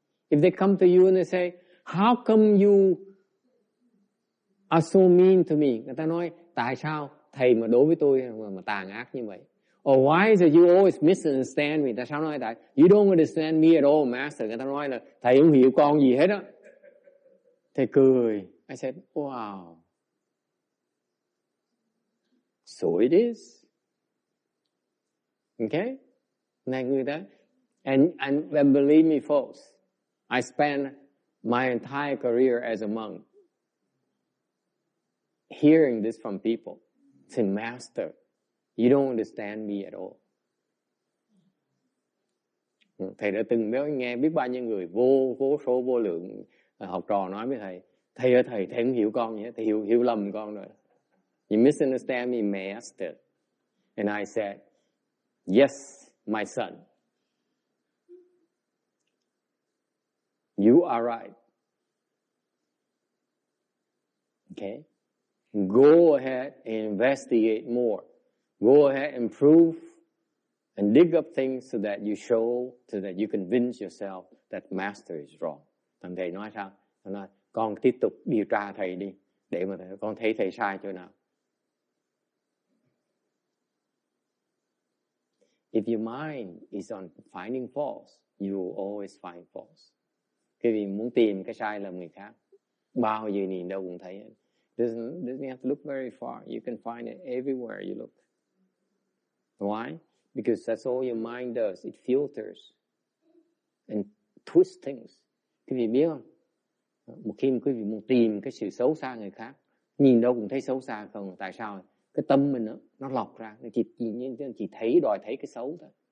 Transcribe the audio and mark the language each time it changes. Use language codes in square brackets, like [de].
[en] If they come to you and they say, how come you are so mean to me? [vi] Người ta nói, tại sao thầy mà đối với tôi mà tàn ác như vậy? [en] Or why is it you always misunderstand me? [vi] Tại sao nói tại [en] you don't understand me at all, master? [vi] Người ta nói là thầy không hiểu con gì hết á. Thầy cười. [en] I said, wow. So it is. [vi] Okay? Này người ta. [en] And believe me, folks, I spent my entire career as a monk hearing this from people. Saying, Master, you don't understand me at all. [vi] Thầy đã từng nghe biết bao nhiêu người vô số vô lượng học trò nói với thầy, thầy ơi thầy không hiểu con gì hết, thầy hiểu lầm con rồi. [en] You misunderstand me, Master. And I said, yes, my son. You are right. Okay? Go ahead and investigate more. Go ahead and prove and dig up things so that you show, so that you convince yourself that master is wrong. [vi] Thằng thầy nói sao? Thầy nói, con tiếp tục điều tra thầy đi, để mà con thấy thầy sai chỗ nào. [en] If your mind is on finding faults, you will always find faults. [vi] Cái vì muốn tìm cái sai lầm người khác, bao giờ nhìn đâu cũng thấy. [en] Doesn't have to look very far. You can find it everywhere you look. Why? Because that's all your mind does. It filters and twists things. [vi] Quý vị biết không? Một khi quý vị muốn tìm cái sự xấu xa người khác, nhìn đâu cũng thấy xấu xa không? Tại sao? Cái tâm mình nó lọc ra, nó chỉ thấy đòi thấy cái xấu thôi.